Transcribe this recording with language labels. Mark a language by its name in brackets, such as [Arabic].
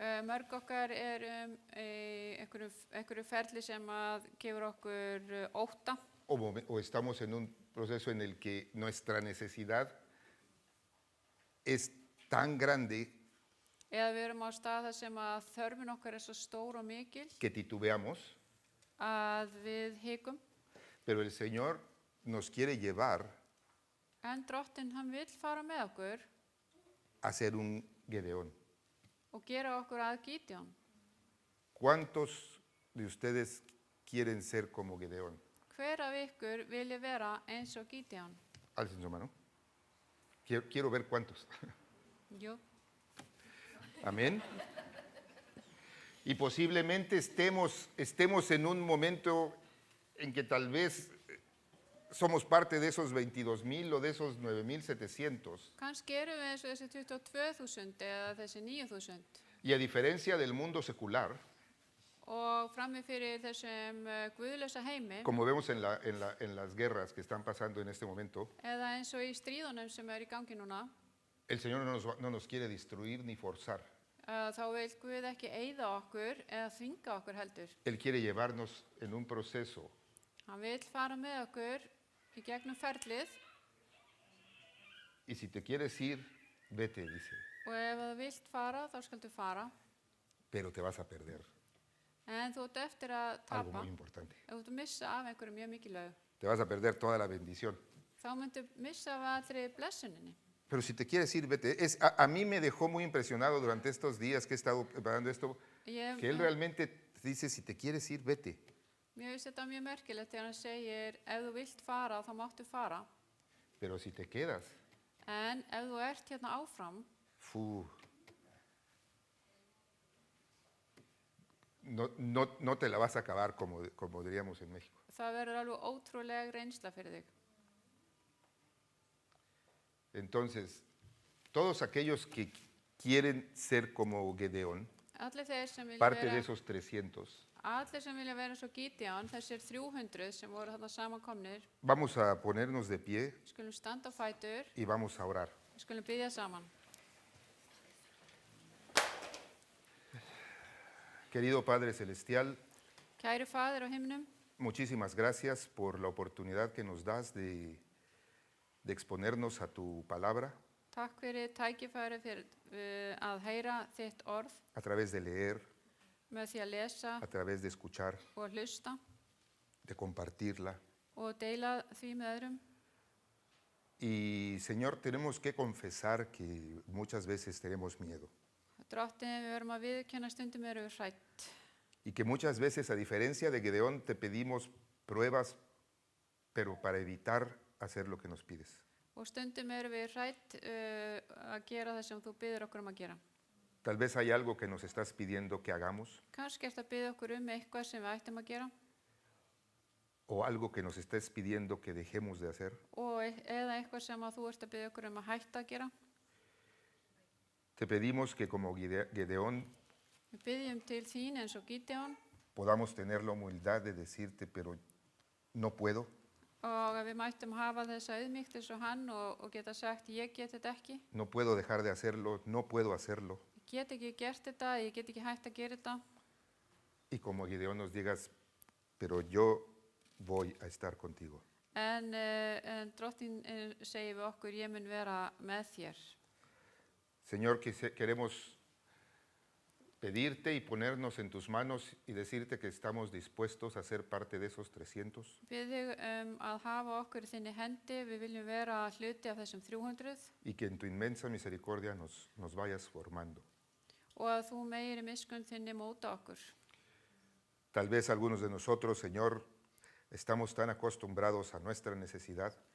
[Icelandic] Mörg okkar einhverju ferli sem að gefur okkur ótta [Spanish] o estamos en un proceso en el que nuestra necesidad es tan grande [Icelandic] eða við erum á stað þar sem að þörfin okkar svo stór og mikil [Spanish] que titubeamos, [Icelandic] að við hikum. [Spanish] pero el Señor nos quiere llevar [Icelandic] En Drottinn, hann vill fara með okkur [Spanish] a ser un Gedeón. [Icelandic] og gera okkur að Gideon. [Spanish] ¿Cuántos de ustedes quieren ser como Gedeón? [Icelandic] Hver af ykkur vilja vera eins og Gídeon? [Spanish] Alcen su mano. Quiero ver cuántos. [Icelandic] Jú. [Spanish] Amén. Y posiblemente estemos en un momento en que tal vez somos parte de esos 22,000 o de esos 9,700. [Icelandic] Kannski erum við eins og þessi 22.000 eða þessi 9.000 [Spanish] Y a diferencia del mundo secular, [Icelandic] og frammi fyrir þessum guðlösa heimi [Spanish] como vemos en las guerras que están pasando en este momento, [Icelandic] eða eins og í stríðunum sem í gangi núna, [Spanish] el Señor no nos quiere destruir ni forzar. [Icelandic] þá vil Guð ekki eyða okkur eða þvinga okkur heldur. [Spanish] Él quiere llevarnos en un proceso. [Icelandic] Hann vil fara með okkur í gegnum ferlið [Spanish] Y si te quieres ir, vete, dice, [Icelandic] og ef þú vilt fara, þá skaldu fara. [Spanish] pero te vas a perder. [Icelandic] En þú ert eftir að [Spanish] Algo [Icelandic] tapa, [Spanish] muy importante. [Icelandic] ef þú ert að missa af einhverju mjög mikilvægu, [Spanish] Te vas a perder toda la bendición. [Icelandic] þá myndu missa af allri blessuninni. [Spanish] Pero si te quieres ir, vete. A mí me dejó muy impresionado durante estos días que he estado preparando esto, [Icelandic] Ég, [Spanish] que Él realmente dice, si te quieres ir, vete. [Icelandic] mér finnst þetta mjög merkilegt þegar hann segir, ef þú vilt fara, þá máttu fara. [Spanish] Pero si te quedas, [Icelandic] En ef þú ert hérna áfram, [Spanish] no te la vas a acabar como diríamos en México. [Icelandic] það verður alveg ótrúleg reynsla fyrir þig. [Spanish] Entonces, todos aquellos que quieren ser como Gedeón, [Icelandic] Allir þeir sem vilja [Spanish] parte de [Icelandic] vera, [Spanish] esos 300, [Icelandic] allir sem vilja vera svo Gídeon, þessir 300 sem voru þarna samankomnir, [Spanish] vamos a ponernos de pie [Icelandic] skulum standa á fætur, [Spanish] y vamos a orar. [Icelandic] skulum biðja saman. [Spanish] Querido Padre Celestial, [Icelandic] Kæri Faðir á himnum, [Spanish] muchísimas gracias por la oportunidad que nos das de exponernos a tu palabra [Icelandic] takk fyrir tækifæri fyrir að heyra þitt orð [Spanish] a través de leer, [Icelandic] með því að lesa [Spanish] a través de escuchar, [Icelandic] og hlusta [Spanish] de compartirla. [Icelandic] og deila því með öðrum. [Spanish] Y Señor, tenemos que confesar que muchas veces tenemos miedo [Icelandic] Drottin, við verum að viðurkenna stundum erum við hrætt [Spanish] y que muchas veces, a diferencia de Gedeón, te pedimos pruebas, pero para evitar hacer lo que nos pides. [Icelandic] og stundum erum við hrætt að gera það sem þú biður okkur að gera. [Spanish] Tal vez hay algo que nos estás pidiendo que hagamos [Icelandic] Kannski ert að biðja okkur eitthvað sem við ættum að gera [Spanish] o algo que nos estés pidiendo que dejemos de hacer. [Icelandic] og eða eitthvað sem að þú ert að biðja okkur að hætta að gera. [Spanish] Te pedimos que como Gedeón [Icelandic] Við biðjum til þín eins og Gídeon [Spanish] podamos tener la humildad de decirte, pero no puedo, [Icelandic] og að við mættum hafa þessa auðmýkt eins og hann og geta sagt ég get þetta ekki, [Spanish] no puedo dejar de hacerlo, no puedo hacerlo. [Icelandic] ég get ekki gert þetta, ég get ekki hætt að gera þetta. [Spanish] Y como Gedeón nos digas, pero yo voy a estar contigo. [Icelandic] En Drottin segir við okkur, ég mun vera með þér. [Spanish] Señor, queremos pedirte y ponernos en tus manos y decirte que estamos dispuestos a ser parte de esos 300 [Icelandic] Bið þig að hafa okkur í þinni hendi, við viljum vera hluti af þessum 300 [Spanish] y que en tu inmensa misericordia nos vayas formando. [Icelandic] og að þú meiri miskunn þinni móta okkur. [Spanish] Tal vez algunos de nosotros, Señor, estamos tan acostumbrados a nuestra necesidad